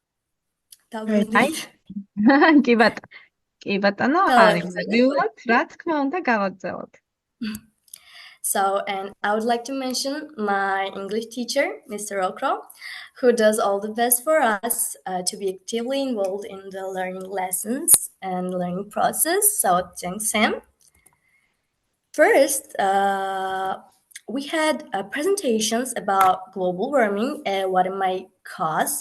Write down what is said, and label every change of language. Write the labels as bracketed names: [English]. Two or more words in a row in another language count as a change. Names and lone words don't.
[Georgian] კი ბატონო, არის. მივიღოთ, რა თქმა უნდა, გავაგზავნოთ. [English] So, and I would like to mention my English teacher, Mr. Okro, who does all the best for us to be actively involved in the learning lessons and learning process. So, thanks him. First, we had presentations about global warming and what it might cause.